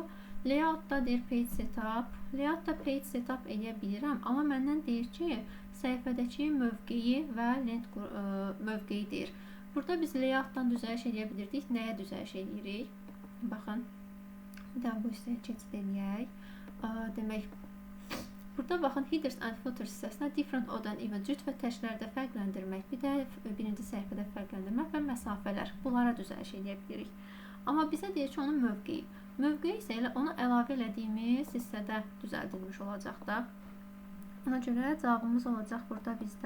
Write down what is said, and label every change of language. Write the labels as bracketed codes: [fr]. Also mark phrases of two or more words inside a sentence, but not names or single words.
[az] Layout-da deyir Page Setup. Layout-da Page Setup eləyə bilirəm, amma məndən deyir ki, səhifədəki mövqeyi və lent mövqeyi deyir. Burada biz layout-dan düzəliş eləyə bilirdik. Nəyə düzəliş eləyirik? Baxın, bir daha bu hissəyə keçid eləyək. Demək, burada baxın, [en] headers and footers [az] hissəsinə [en] different odd and even [az] cüt və təşlərdə fərqləndirmək, bir də birinci səhifədə fərqləndirmək və məsafələr. Bunlara düzəliş eləyə bilirik. Amma bizə deyir ki, onun mövqeyi. Mövqeyi isə elə ona əlavə elədiyimiz hissədə düzəldilmiş olacaq da. Ona görə cavabımız olacaq burada bizdə.